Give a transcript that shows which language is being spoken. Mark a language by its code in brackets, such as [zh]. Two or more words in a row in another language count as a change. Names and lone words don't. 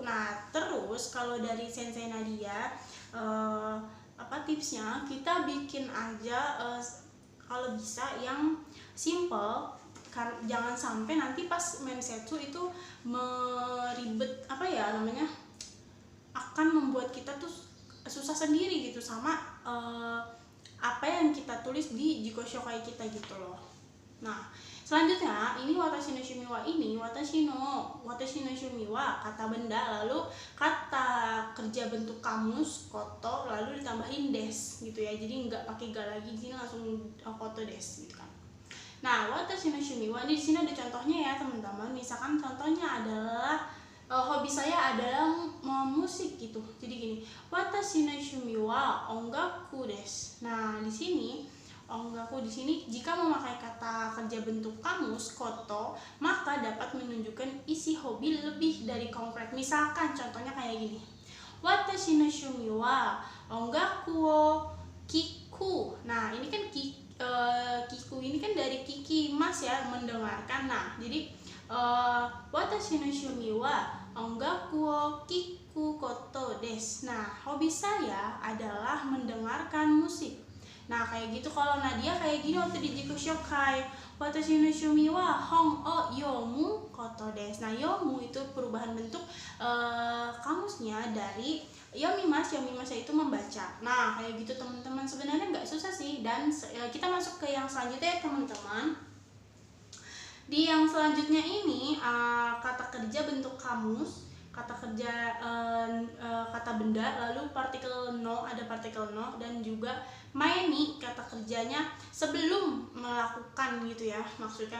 [id] Nah terus kalau dari sensei Nadia tipsnya, kita bikin aja kalau bisa yang simple, jangan sampai nanti pas mensetsu itu meribet akan membuat kita tuh susah sendiri gitu sama apa yang kita tulis di [ja] 自己紹介 [id] kita gitu loh. Nah selanjutnya ini [ja] 私の趣味は [id] ini [ja] 私の趣味は [id] kata benda, lalu kata kerja bentuk kamus koto, lalu ditambahin des gitu ya, jadi nggak pakai ga lagi, di sini langsung [ja] ことです [id] gitu kan. Nah [ja] 私の趣味は [id] ini di sini ada contohnya ya teman-teman. Misalkan contohnya adalah hobi saya adalah musik gitu. Jadi gini, [ja] 私の趣味は音楽です. [id] Nah di sini ongaku di sini jika memakai kata kerja bentuk kamus koto, maka dapat menunjukkan isi hobi lebih dari konkret. Misalkan contohnya kayak gini, [ja] 私の趣味は音楽を聞く. [id] Nah ini kan kiku ini kan dari [ja] 聞きます [id] ya, mendengarkan. Nah jadi [ja] 私の趣味は音楽を聞くことです. [id] Nah hobi saya adalah mendengarkan musik. Nah kayak gitu. Kalau Nadia kayak gini waktu di [ja] 自己紹介, 私の趣味は本を読むことです. [id] Nah yomu itu perubahan bentuk kamusnya dari yomimasu itu membaca. Nah kayak gitu teman-teman, sebenarnya nggak susah sih. Dan kita masuk ke yang selanjutnya ya teman-teman. Di yang selanjutnya ini kata kerja bentuk kamus, kata kerja kata benda, lalu partikel no, ada partikel no, dan juga maeni kata kerjanya sebelum melakukan gitu ya maksudnya.